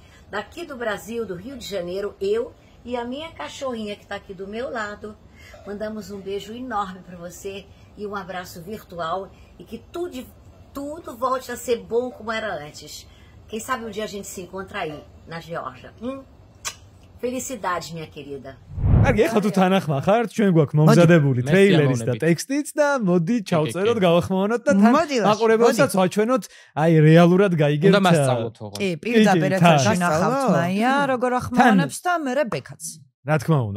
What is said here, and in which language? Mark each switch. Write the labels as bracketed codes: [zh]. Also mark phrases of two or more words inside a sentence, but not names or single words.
[pt] Daqui do Brasil, do Rio de Janeiro, eu e a minha cachorrinha que está aqui do meu lado. Mandamos um beijo enorme para você e um abraço virtual. E que tudo volte a ser bom como era antes. Quem sabe um dia a gente se encontra aí, na Geórgia. Felicidades, minha querida. [ka] კარგი, ეხლა თუ თანახმა ხართ, ჩვენ გვაქვს მომზადებული ტრეილერის და ტექსტიც და მოდი ჩავწეროთ, გავახმოვანოთ და თან მაყურებელსაც ვაჩვენოთ, აი რეალურად გაიგებთ. უნდა მასწავლოთ ოღონდ. კი, პირდაპირ ეხლა შენახავთ მაია, როგორ ახმოვანებს და მე ბექაც. რა თქმა უნდა.